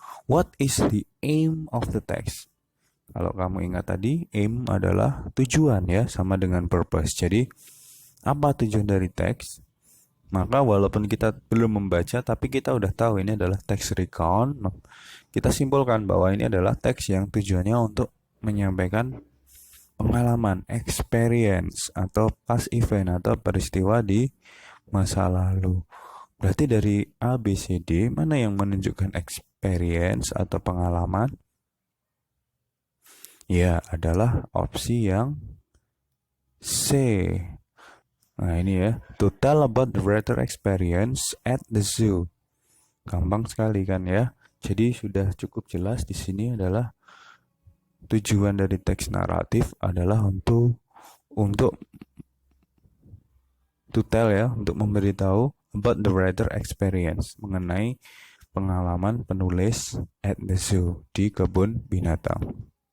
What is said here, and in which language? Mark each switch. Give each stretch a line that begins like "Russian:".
English: What is the aim of the text?
Indonesian: Kalau kamu ingat tadi, aim adalah tujuan ya, sama dengan purpose. Jadi, apa tujuan dari teks? Maka walaupun kita belum membaca, tapi kita udah tahu ini adalah teks recount. Kita simpulkan bahwa ini adalah teks yang tujuannya untuk menyampaikan pengalaman, experience, atau past event atau peristiwa di masa lalu. Berarti dari A, B, C, D, mana yang menunjukkan experience atau pengalaman? Ya, adalah opsi yang C. Nah, ini ya.
English: To tell about the writer experience at the zoo.
Indonesian: Gampang sekali kan ya. Jadi sudah cukup jelas di sini adalah tujuan dari teks naratif adalah untuk
English: to tell
Indonesian: ya, untuk memberitahu
English: about the writer experience,
Indonesian: mengenai pengalaman penulis
English: at the zoo,
Indonesian: di kebun binatang.